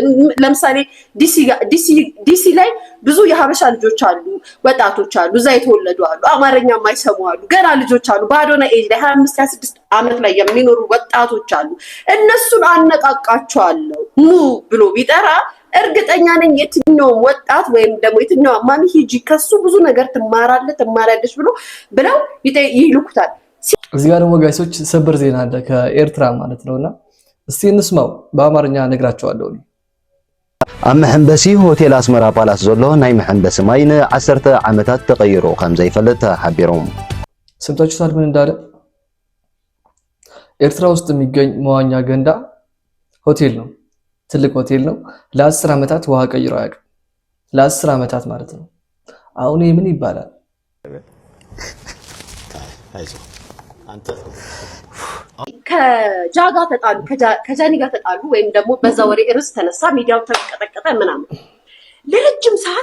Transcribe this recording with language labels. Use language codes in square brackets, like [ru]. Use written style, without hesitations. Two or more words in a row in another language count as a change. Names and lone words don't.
[am] ለምሳሌ ዲሲ ላይ ብዙ የሀበሻ ልጆች አሉ፣ ወጣቶች አሉ፣ እዛ የተወለዱ አሉ፣ አማርኛ የማይሰሙ አሉ፣ ገና ልጆች አሉ። በአዶናይ ኤጅ ላይ 25 26 ዓመት ላይ የሚኖሩ ወጣቶች አሉ። እነሱን አነቃቃቸዋለሁ ኑ ብሎ ቢጠራ እርግጠኛ ነኝ የትኛውም ወጣት ወይም ደግሞ የትኛው ማሚ ሂጂ ከሱ ብዙ ነገር ትማራለች ብለው ይልኩታል። እዚህ ጋር ደግሞ ጋይሶች ሰበር ዜና አለ ከኤርትራ ማለት ነውና እስቲ እንስማው። በአማርኛ ነግራቸዋለሁ። [ti] ኣብ መሐንበሲ ሆቴል አስመራ ፓላስ ዘሎ ናይ መሐንበሲ ማይ ን10 ዓመታት ተቀይሮ ከም ዘይፈልጥ ሓቢሮም። [am] ሰምታችሁታል ምን እንዳለ? ኤርትራ ውስጥ የሚገኝ መዋኛ ገንዳ ሆቴል ነው፣ ትልቅ ሆቴል ነው። ለ10 ዓመታት ውሃ ቀይሮ አያውቅም። ለ10 ዓመታት ማለት ነው። አሁን ምን ይባላል? ከጃጋ ተጣሉ፣ ከጃኒ ጋር ተጣሉ፣ ወይም ደግሞ በዛ ወሬ እርስ ተነሳ፣ ሚዲያው ተቀጠቀጠ ምናምን። ለረጅም ሰዓት